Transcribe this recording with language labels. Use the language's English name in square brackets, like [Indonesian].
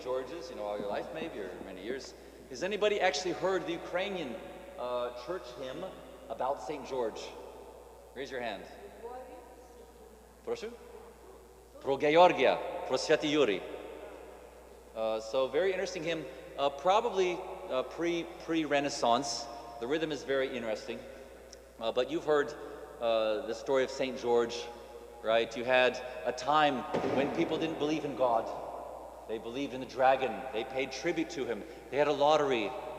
[English] George's, all your life maybe, or many years. Has anybody actually heard the Ukrainian church hymn about St. George? Raise your hand. [Russian] Прошу? Про Георгия, про Святый Юрий. [English] So very interesting hymn, probably pre-Renaissance. The rhythm is very interesting. But you've heard the story of St. George, right? You had a time when people didn't believe in God. They believed in the dragon. They paid tribute to him. They had a lottery.